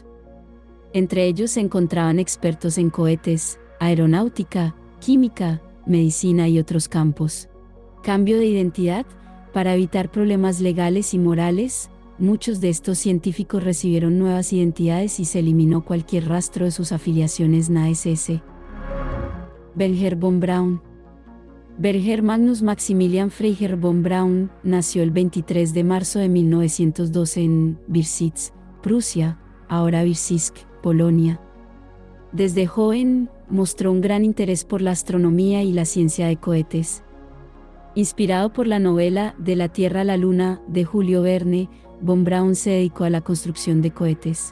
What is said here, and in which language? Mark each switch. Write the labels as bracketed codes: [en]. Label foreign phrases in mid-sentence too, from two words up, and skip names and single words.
[es] Entre ellos se encontraban expertos en cohetes, aeronáutica, química, medicina y otros campos. Cambio de identidad. Para evitar problemas legales y morales, muchos de estos científicos recibieron nuevas identidades y se eliminó cualquier rastro de sus afiliaciones nazis. Wernher von Braun. Wernher Magnus Maximilian Freiherr von Braun nació el 23 de marzo de 1912 en Birsitz, Prusia, ahora Birzisk, Polonia. Desde joven, mostró un gran interés por la astronomía y la ciencia de cohetes. Inspirado por la novela De la Tierra a la Luna, de Julio Verne, von Braun se dedicó a la construcción de cohetes.